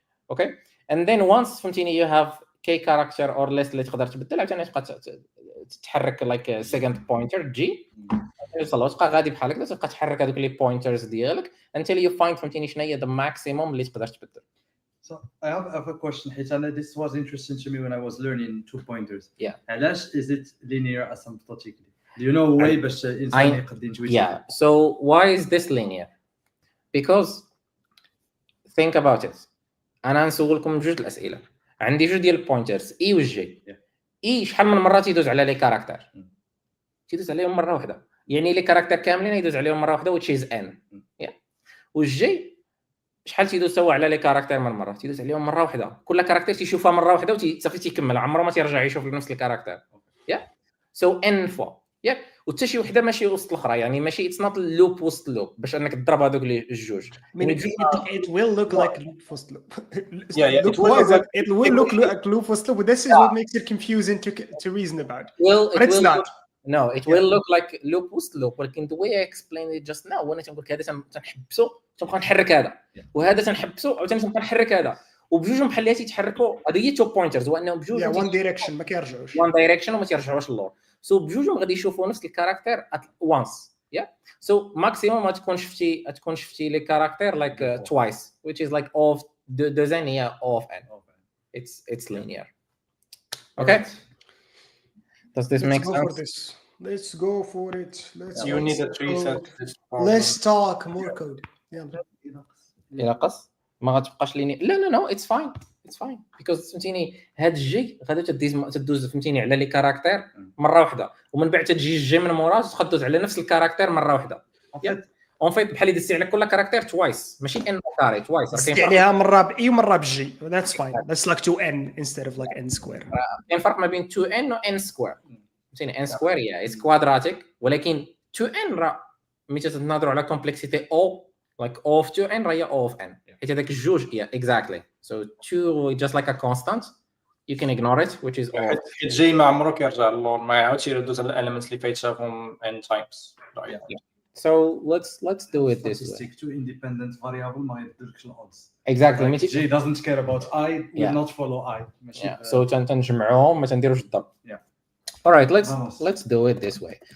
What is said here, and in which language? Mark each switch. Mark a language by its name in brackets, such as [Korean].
[Arabic] اوكي [English] and then once [Arabic] فهمتيني [English] you have k character or less [Arabic] اللي تقدر تبدل عاوتاني تبقى تتحرك [English] like second pointer [Arabic] جي توصل تبقى غادي بحال هكذا تبقى تحرك هذوك لي بوينترز ديالك [English] until you find [Arabic] فهمتيني شنو هي [English] the maximum [Arabic] اللي تقدر تبدل. [English] So I have a question. This was interesting to me when I was learning 2 pointers. Yeah. [Arabic] علاش [English] is it linear asymptotically? Do you know a way [Arabic] باش الانسان يقدر ينتوي؟ [English] Yeah. So why is this linear? Because think about it. [Arabic] انا نسولكم جوج الاسئله. عندي جوج ديال البوينترز اي والجي. اي شحال من مره تيدوز على لي كاركتر؟ تيدوز عليهم مره واحده. يعني لي كاركتر كاملين يدوز عليهم مره واحده [English] which is n. Yeah. [Arabic] والجي شحال تيدوز سوا على لي كاركتر من مره تيدوز عليهم مره واحده كل كاركتر تيشوفها مره واحده وصافي تيكمل عمره ما تيرجع يشوف نفس الكاركتر. ياك سو ان فوا ياك وحتى شي وحده ماشي وسط الاخرى يعني ماشي اتس نوت لوب وسط لوب باش انك تضرب هذوك الجوج. [English] It will look like loop [Arabic] وسط [English] loop. Yeah it will look like loop [Arabic] وسط [English] loop. This is what makes it confusing to reason about. But it's not. No, it will look like loop [Arabic] وسط [English] loop [Arabic] ولكن [English] the way I explained it just now [Arabic] وانا تنقول لك هذا تنحبسو تنبقى نحرك هذا وهذا تنحبسو عاوتاني تنبقى نحرك هذا وبجوجهم بحال اللي تيتحركوا. هذه هي توب بوينترز، هو انهم بجوجهم وان دايركشن ما كيرجعوش. وان دايركشن وما تيرجعوش للور. سو بجوجهم غادي يشوفوا نفس الكاركتير وانس. سو ماكسيموم غتكون شفتي لي كاركتير لايك توايس [English] which is like of deux n [Arabic] هي [English] of n. It's linear. Okay. Does this make sense? Let's go for it. You need a tree set. Let's talk more code. [Arabic] يلا. الى قص ما غتبقاش ليني. لا [English] it's fine because [Arabic] فهمتيني هاد الجي غادي تدوز فهمتيني على لي كاركتير مره واحده، ومن بعد تجي الجي من مورا تدوز على نفس الكاركتير مره واحده. اون فيت بحال اللي دزتي على كل كاركتير توايس، ماشي ان كاري توايس. دزتي عليها مره باي ومره بالجي. [English] That's fine. That's like 2n instead of like n square. [Arabic] كاين فرق ما بين 2n و n سكوير. فهمتيني n سكوير هي اتس كوادراتيك، ولكن 2n راه ملي تنهضروا على كومبلكسيتي او [English] like [Arabic] O of 2n راه هي O of n. حيت هذاك الجوج [English] exactly. So 2 just like a constant. You can ignore it, which is O. [Arabic] حيت جي ما عمرو كيرجع للور، ما يعاودش يردوز على الاليمنتس اللي فايت شافهم n times. [English] So let's do it this way. Take two independent variable [Arabic] ما يديرلكش الodds. [English] Exactly. J doesn't care about I, will not follow I. [Arabic] So تنجمعوهم ما تنديروش الضرب. [English] All right, let's do it this way.